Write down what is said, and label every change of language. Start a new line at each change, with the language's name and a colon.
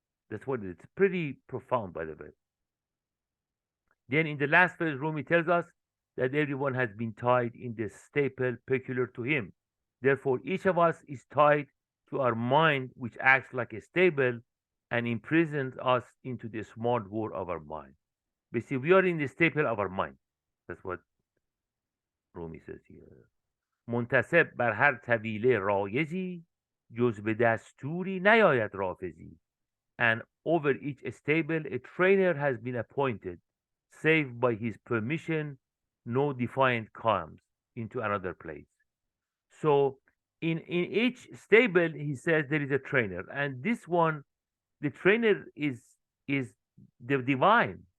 English: That's what it is. It's pretty profound, by the way. Then in the last verse, Rumi tells us that everyone has been tied in the staple peculiar to him. Therefore, each of us is tied to our mind, which acts like a stable and imprisons us into the smart world of our mind. Basically, we are in the staple of our mind. That's what Rumi says here.
Persian: منتصب بر هر طویله رایزی جز به دستوری نیاید رافضی.
English: And over each stable a trainer has been appointed, save by his permission no defiant comes into another place. So in each stable, he says there is a trainer, and this one, the trainer is the divine.